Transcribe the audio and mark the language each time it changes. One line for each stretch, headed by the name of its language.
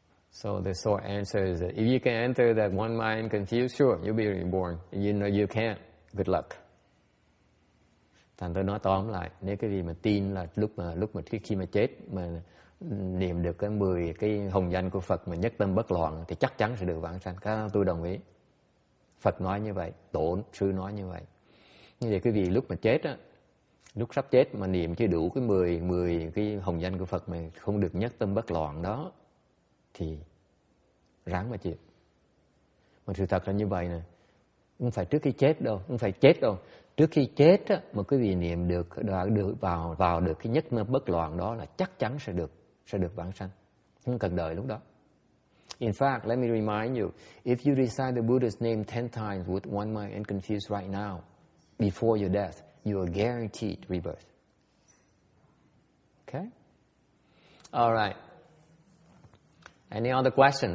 English: So the short answer is that if you can enter that one mind confused, sure, you'll be reborn. You know you can't. Good luck.
Vietnamese: Thành tôi nói tóm lại, nếu cái gì mà tin là lúc mà khi mà chết mà niệm được cái 10 cái hồng danh của Phật mà nhất tâm bất loạn thì chắc chắn sẽ được vãng sanh. Cái đó tôi đồng ý. Phật nói như vậy, tổ sư nói như vậy. Như vậy quý vị lúc mà chết á, lúc sắp chết mà niệm chưa đủ cái 10 cái hồng danh của Phật mà không được nhất tâm bất loạn đó thì ráng mà chịu. Mà sự thật là như vậy nè, không phải trước khi chết đâu, không phải chết đâu. Trước khi chết á, mà quý vị niệm được vào được cái nhất mơ bất loạn đó là chắc chắn sẽ được vãng sanh. Không cần đợi lúc đó.
English: In fact, let me remind you, if you recite the Buddha's name 10 times with one mind and confused right now, before your death, you are guaranteed rebirth. Okay? All right. Any other question?